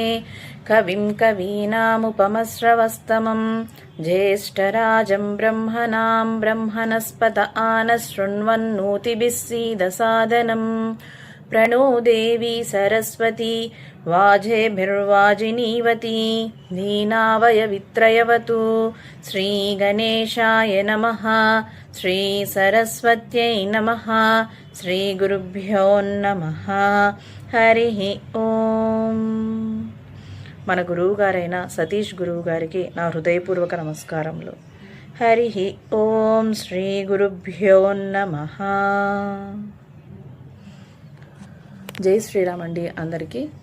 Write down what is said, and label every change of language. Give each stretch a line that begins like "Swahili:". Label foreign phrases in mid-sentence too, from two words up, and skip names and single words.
Sanskrit: कविं कवीनामुपमस्रवस्तमं ज्येष्ठराजं ब्रह्मणां ब्रह्मणस्पत आनशृण्वन्नोतिभिः सीदसादनम् प्रणो देवी सरस्वती वाजेभिर्वाजिनीवती दीनावयवित्रयवतु श्रीगणेशाय नमः श्रीसरस्वत्यै नमः श्रीगुरुभ्यो नमः हरिः ఓం.
Telugu: మన గురువు గారైన సతీష్ గురువు గారికి నా హృదయపూర్వక నమస్కారములు.
Sanskrit: హరి ఓం. శ్రీ గురుభ్యో నమః.
Hindi: जय श्रीराम
Telugu: అండి అందరికీ.